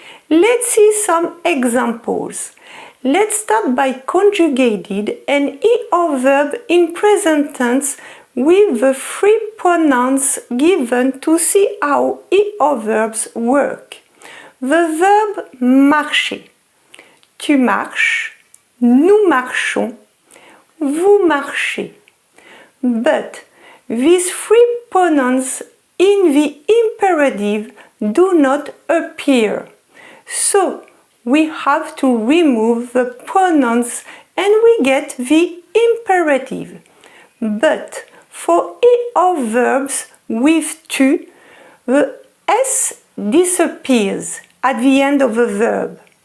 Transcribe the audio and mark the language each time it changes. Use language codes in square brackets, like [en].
[en] Let's see some examples. Let's start by conjugated an ER verb in present tense with the three pronouns given to see how ER verbs work. The verb marcher. [fr] Tu marches, nous marchons, vous marchez. [en] But these three pronouns in the imperative do not appear. So we have to remove the pronouns and we get the imperative. But for ER verbs with tu, the S disappears at the end of the verb.